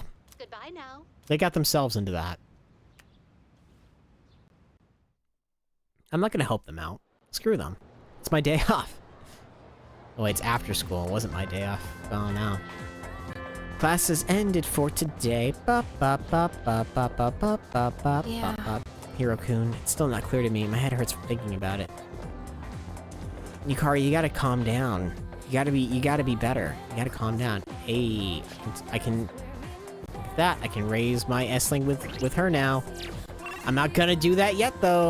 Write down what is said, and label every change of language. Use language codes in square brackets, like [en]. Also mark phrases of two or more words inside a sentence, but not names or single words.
[en] Goodbye now. They got themselves into that. I'm not gonna help them out. Screw them. It's my day off. Oh, it's after school. It wasn't my day off. Oh, no. Classes ended for today. Ba ba ba ba ba ba ba ba ba Yeah. ba. Hiro-kun, it's still not clear to me. My head hurts from thinking about it. Yukari, you gotta calm down. You gotta be better. You gotta calm down. Hey, I can that. I can raise my S-Ling with her now. I'm not gonna do that yet, though.